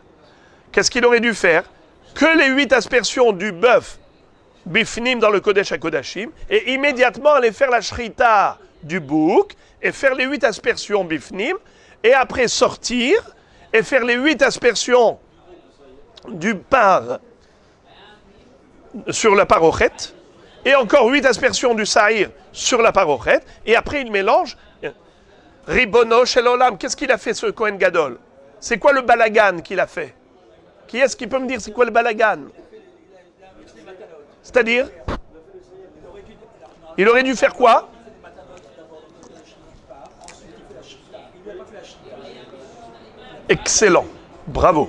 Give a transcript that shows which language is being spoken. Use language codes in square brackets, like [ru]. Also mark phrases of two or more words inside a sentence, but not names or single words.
[fr] Qu'est-ce qu'il aurait dû faire? Que les 8 aspersions du bœuf bifnim dans le [he] קודש הקודשים, [fr] et immédiatement aller faire la shchita du bouc, et faire les 8 aspersions bifnim, et après sortir, et faire les 8 aspersions du par sur la parochet, et encore 8 aspersions du sa'ir sur la parochet, et après il mélange. [he] ריבונו של עולם, [fr] qu'est-ce qu'il a fait ce Kohen Gadol? C'est quoi le balagan qu'il a fait? Qui est-ce qui peut me dire c'est quoi le balagan? C'est-à-dire, il aurait dû faire quoi? Excellent, bravo.